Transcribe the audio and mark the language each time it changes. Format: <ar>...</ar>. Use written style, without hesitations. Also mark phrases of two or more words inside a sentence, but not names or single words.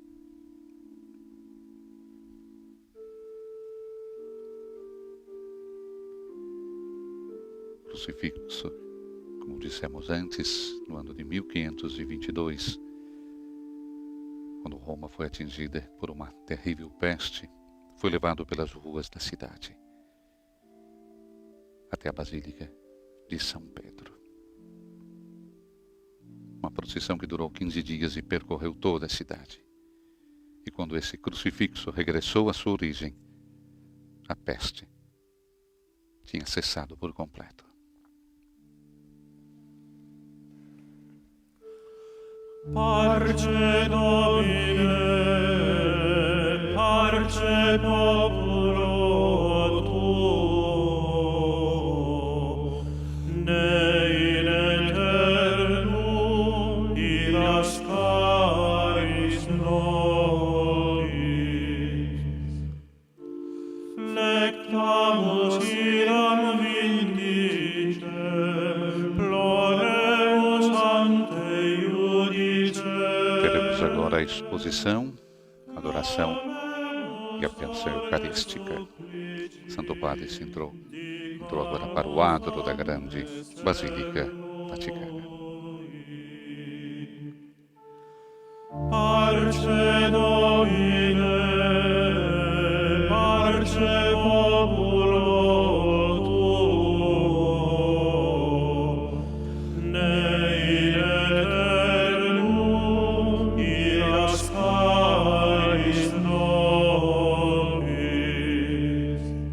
<pt>Crucifixo, como dissemos antes, no ano de 1522, quando Roma foi atingida por uma terrível peste, foi levado pelas ruas da cidade até a Basílica de São Pedro. Uma procissão que durou 15 dias e percorreu toda a cidade. E quando esse crucifixo regressou à sua origem, a peste tinha cessado por completo.</pt> <la>Parce Domine, parce populo tuo, ne in aeternum irascaris nobis. Flectamus iram vindice, ploremus ante iudice.</la> <pt>Teremos agora a exposição, a adoração e a bênção eucarística. Santo Padre entrou agora para o adro da grande Basílica Vaticana.</pt> <la>Parce Domine, parce populo tuo, ne in aeternum irascaris nobis.</la>